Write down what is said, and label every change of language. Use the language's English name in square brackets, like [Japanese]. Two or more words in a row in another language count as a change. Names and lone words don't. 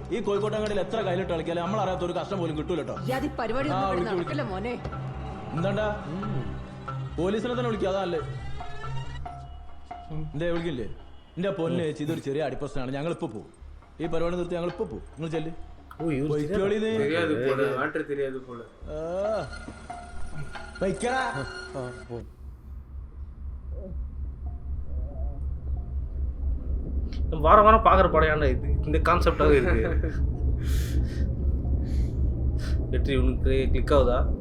[Malayalam] ഈ കോഴിക്കോട്ടങ്ങാടിയിൽ എത്ര കയ്യിലിട്ട് കളിക്കാലും നമ്മൾ അറിയാത്ത ഒരു കഷ്ടം പോലും കിട്ടൂല കേട്ടോ. ഈ പരിപാടി നടക്കില്ല മോനെ. എന്താണ്ടാ പോലീസിനെ തന്നെ വിളിക്കുക അതല്ലേ? എന്തേ വിളിക്കില്ലേ? എന്റെ പൊന്നെ ചേച്ചി ഇതൊരു ചെറിയ അടിപ്രശ്നമാണ്. ഞങ്ങൾ ഇപ്പൊ പോകും. ഈ പരിപാടി നിർത്തി ഞങ്ങൾ ഇപ്പൊ പോകും. നിങ്ങൾ ചെല്ല്. [Tamil] வாரம் வாரம் பாக்குற படையாண்டா இது இந்த கான்செப்டாவே இருக்கு. வெற்றி உனக்கு கிளிக் ஆகுதா?